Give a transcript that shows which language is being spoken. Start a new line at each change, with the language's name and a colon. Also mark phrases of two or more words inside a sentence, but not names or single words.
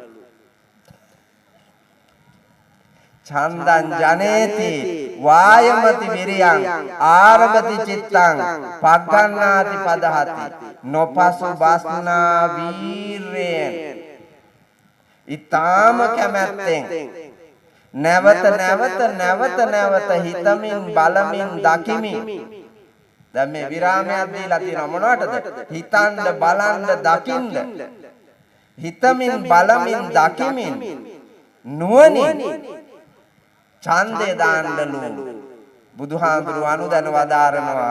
Pali: චන්දං ජනේති වායමති විරියං ආරභති චිත්තං පග්ගණ්ණාති පදහති
Sinhala: නොපසු බස්නා වීරයෙන් ඊ타ම කැමැත්තෙන් නැවත හිතමින් බලමින් දකිමින් දැන් මේ විරාමයක් දීලා තියෙනවා මොනවටද? හිතන්න බලන්න දකින්න හිතමින් බලමින් දකිමින් නුවණින් ඡන්දේ දාන්නලු බුදුහාඳුරු අනුදැන වදාරනවා.